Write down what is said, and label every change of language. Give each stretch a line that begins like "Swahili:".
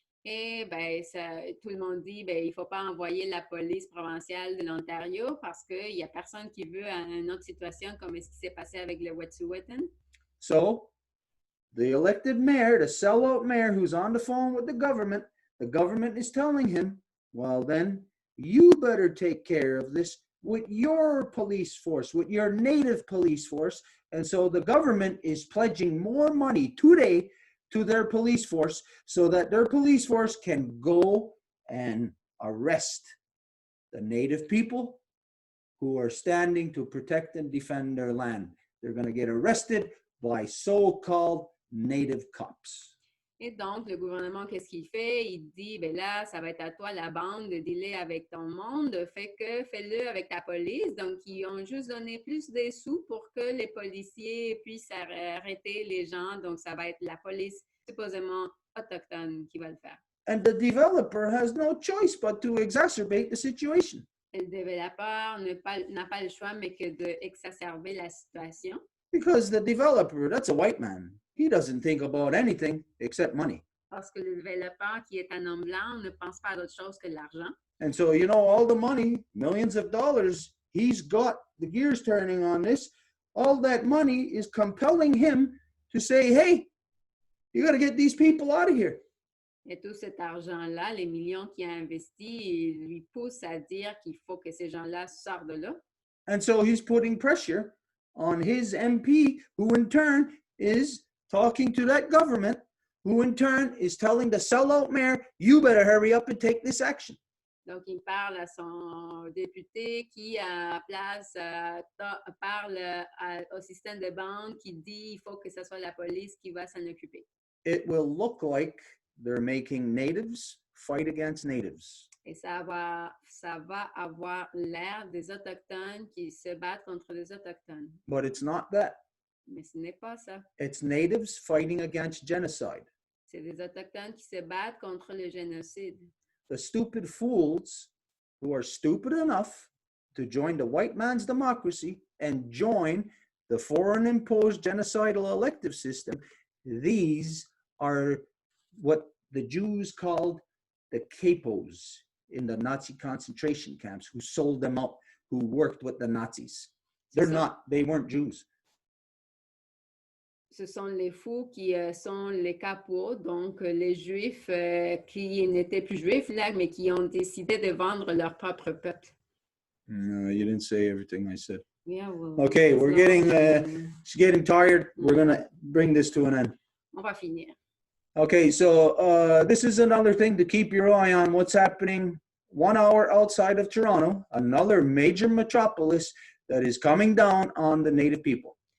French: Et ben, tout le monde dit, ben, il ne faut pas envoyer la police provinciale de l'Ontario parce qu'il n'y a personne qui veut une autre situation comme ce qui s'est passé avec le Wet'suwet'en.
English: So, the elected mayor, the sellout mayor who's on the phone with the government is telling him, well then, you better take care of this with your police force, with your native police force. And so the government is pledging more money today to their police force so that their police force can go and arrest the native people who are standing to protect and defend their land. They're going to get arrested by so-called native cops.
French: Et donc, le gouvernement, qu'est-ce qu'il fait? Il dit, ben là, ça va être à toi, la bande, de dealer avec ton monde. Fais-le avec ta police. Donc, ils ont juste donné plus de sous pour que les policiers puissent arrêter les gens. Donc, ça va être la police supposément autochtone qui va le faire.
English: And the developer has no choice but to exacerbate the situation.
French: Le développeur n'a pas le choix, mais que d'exacerber la situation.
English: Because the developer, that's a white man. He doesn't think about anything except money.
French: Parce que le développeur, qui est un homme blanc, ne pense pas à d'autre chose que l'argent.
English: And so, you know, all the money, millions of dollars, he's got the gears turning on this. All that money is compelling him to say, hey, you got to get these people out of here.
French: Et tout cet argent-là, les millions qu'il a investis, lui poussent à dire qu'il faut que ces gens-là sortent de là.
English: And so he's putting pressure on his MP, who in turn is talking to that government, who in turn is telling the sellout mayor, you better hurry up and take this action.
French: Donc, il parle à son député qui, à place, parle au système de bande qui dit qu'il faut que ce soit la police qui va s'en occuper.
English: It will look like they're making natives fight against natives.
French: Et ça va avoir l'air des Autochtones qui se battent contre les Autochtones.
English: But it's not that.
French: Mais ce n'est pas ça.
English: It's natives fighting against genocide.
French: C'est des Autochtones qui se battent contre le génocide.
English: The stupid fools who are stupid enough to join the white man's democracy and join the foreign imposed genocidal elective system, these are what the Jews called the capos in the Nazi concentration camps, who sold them out, who worked with the Nazis. They weren't Jews.
French: Ce sont les fous qui sont les capots, donc les juifs qui n'étaient plus juifs, là, mais qui ont décidé de vendre leur propre peuple.
English: No, you didn't say everything I said. Yeah, well, Okay, she's getting tired. We're going to bring this to an end.
French: On va finir.
English: Okay, so this is another thing to keep your eye on, what's happening 1 hour outside of Toronto, another major metropolis that is coming down on the native people.